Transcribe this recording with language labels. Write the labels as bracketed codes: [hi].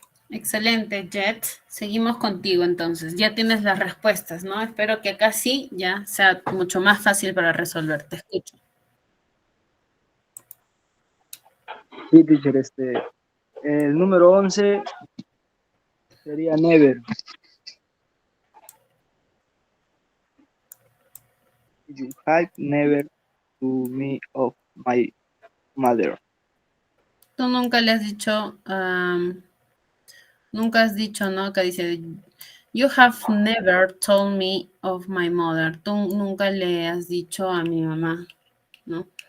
[es] Excelente, Jet. Seguimos contigo entonces. Ya tienes las respuestas, ¿no? Espero que acá sí ya sea mucho más fácil para resolver. Te escucho. Sí, teacher, el número 11 sería never. [en] You have never to me of my mother. [es] Tú nunca le has dicho, nunca has dicho, ¿no? Acá dice, [en] you have never told me of my mother. [es] Tú nunca le has dicho a mi mamá, ¿no?